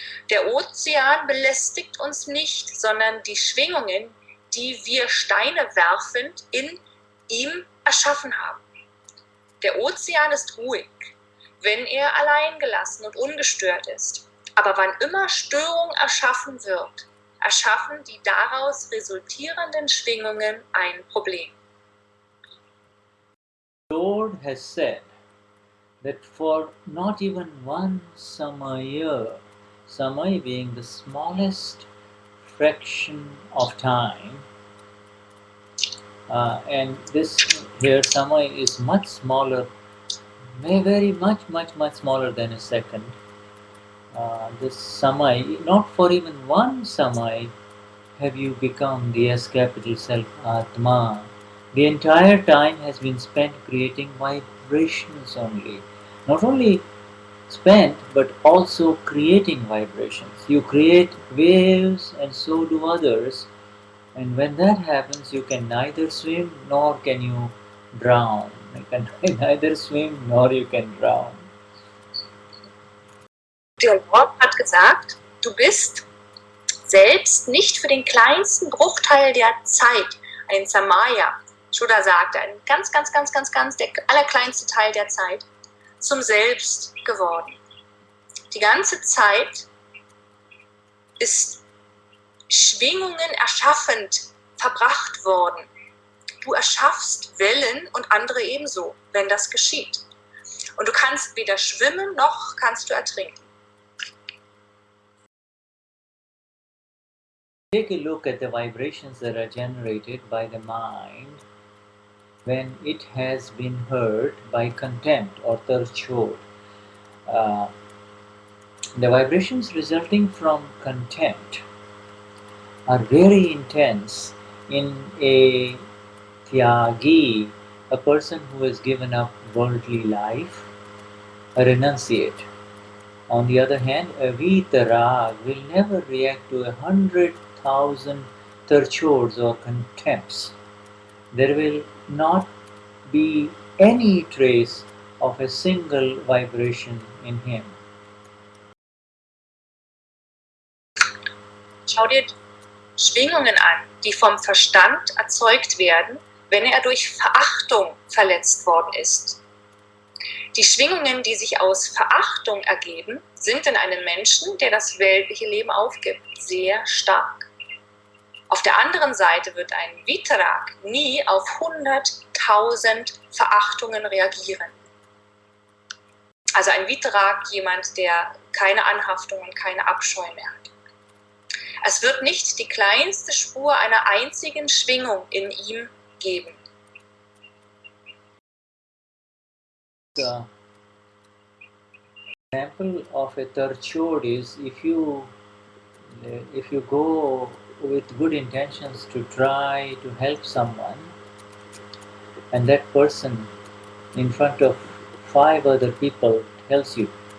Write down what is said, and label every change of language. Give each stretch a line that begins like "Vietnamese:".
German: Der Ozean belästigt uns nicht, sondern die Schwingungen, die wir Steine werfend in ihm erschaffen haben. Der Ozean ist ruhig, wenn er allein gelassen und ungestört ist. Aber wann immer Störung erschaffen wird, erschaffen die daraus resultierenden Schwingungen ein Problem.
English: The Lord has said that for not even one summer year, summer being the smallest fraction of time, and this here summer is much smaller, very much smaller than a second. This samai, not for even one samai have you become the S capital self Atma. The entire time has been spent creating vibrations only. Not only spent, but also creating vibrations. You create waves and so do others. And when that happens, you can neither swim nor can you drown. You can neither swim nor you can drown.
German: Der Lord hat gesagt, du bist selbst nicht für den kleinsten Bruchteil der Zeit, ein Samaya, Shuddha sagte, ein ganz, der allerkleinste Teil der Zeit, zum Selbst geworden. Die ganze Zeit ist Schwingungen erschaffend verbracht worden. Du erschaffst Wellen und andere ebenso, wenn das geschieht. Und du kannst weder schwimmen, noch kannst du ertrinken.
English: Take a look at the vibrations that are generated by the mind when it has been hurt by contempt or tarchod. The vibrations resulting from contempt are very intense in a tyagi, a person who has given up worldly life, a renunciate. On the other hand, a vitarag will never react to 100,000 tarchods or contempts. There will not be any trace of a single vibration in him.
German: Schau dir Schwingungen an, die vom Verstand erzeugt werden, wenn er durch Verachtung verletzt worden ist. Die Schwingungen, die sich aus Verachtung ergeben, sind in einem Menschen, der das weltliche Leben aufgibt, sehr stark. Auf der anderen Seite wird ein Vitarag nie auf 100.000 Verachtungen reagieren. Also ein Vitarag, jemand, der keine Anhaftung und keine Abscheu mehr hat. Es wird nicht die kleinste Spur einer einzigen Schwingung in ihm geben.
English: The example of a tarchod is if you go with good intentions to try to help someone, and that person in front of 5 other people tells you,